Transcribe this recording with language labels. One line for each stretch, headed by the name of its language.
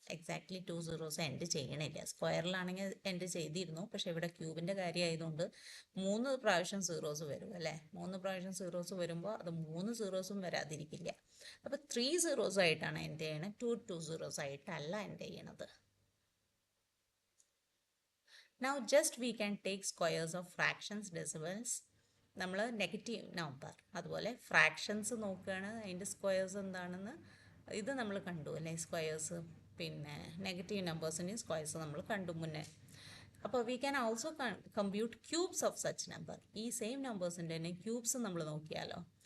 Malayalam: Exactly 2 zeros end ചെയ്യണില്ല. സ്ക്വയറിലാണെങ്കിൽ end ചെയ്തിരുന്നു, പക്ഷേ ഇവിടെ ക്യൂബിൻ്റെ കാര്യമായതുകൊണ്ട് 3 പ്രാവശ്യം സീറോസ് വരും അല്ലേ? 3 പ്രാവശ്യം സീറോസ് വരുമ്പോൾ അത് 3 സീറോസും വരാതിരിക്കില്ല. അപ്പോൾ 3 zeros ആയിട്ടാണ് എൻഡ് ചെയ്യണത്, 2 zeros ആയിട്ടല്ല എൻഡ് ചെയ്യണത്.
English: Now just we can take squares of fractions, decimals.
Malayalam: നമ്മൾ നെഗറ്റീവ് നമ്പർ അതുപോലെ ഫ്രാക്ഷൻസ് നോക്കുകയാണ്, അതിൻ്റെ സ്ക്വയേഴ്സ് എന്താണെന്ന് ഇത് നമ്മൾ കണ്ടു അല്ലേ? സ്ക്വയേഴ്സ് പിന്നെ നെഗറ്റീവ് നമ്പേഴ്സിൻ്റെയും സ്ക്വയേഴ്സ് നമ്മൾ കണ്ടു മുന്നേ.
English: അപ്പോൾ we can also compute cubes of such number.
Malayalam: ഈ സെയിം നമ്പേഴ്സിൻ്റെ തന്നെ ക്യൂബ്സ് നമ്മൾ നോക്കിയാലോ?